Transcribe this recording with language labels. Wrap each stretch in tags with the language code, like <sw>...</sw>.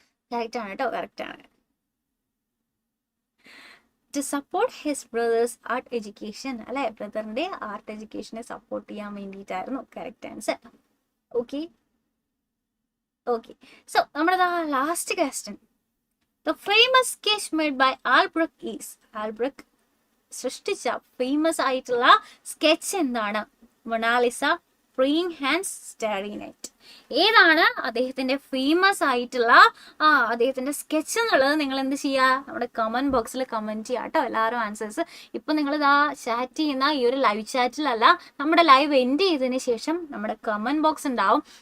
<ml>Correct ആണ് കേട്ടോ, correct ആണ്.</ml> <en>To support his brother's art education,</en> <ml>അല്ലെ, ബ്രദറിന്റെ ആർട്ട് എഡ്യൂക്കേഷനെ സപ്പോർട്ട് ചെയ്യാൻ വേണ്ടിയിട്ടായിരുന്നു correct answer. Okay okay, so നമ്മുടെ last question.</ml> <en>The famous sketch made by Albrecht is?</en> <ml>Albrecht സൃഷ്ടിച്ച ഫേമസ് ആയിട്ടുള്ള സ്കെച്ച് എന്താണ്? Mona Lisa, praying hands, Starry night. ഏതാണ് അദ്ദേഹത്തിന്റെ ഫേമസ് ആയിട്ടുള്ള അദ്ദേഹത്തിന്റെ സ്കെച്ച് എന്നുള്ളത് നിങ്ങൾ എന്ത് ചെയ്യുക? നമ്മുടെ കമന്റ് ബോക്സിൽ കമന്റ് ചെയ്യുക കേട്ടോ, എല്ലാവരും ആൻസേഴ്സ്. ഇപ്പൊ നിങ്ങൾ ചാറ്റ് ചെയ്യുന്ന ഈ ഒരു ലൈവ് ചാറ്റിലല്ല, നമ്മുടെ ലൈവ് എൻഡ് ചെയ്തതിന് ശേഷം നമ്മുടെ കമന്റ് ബോക്സ് ഉണ്ടാവും.</ml>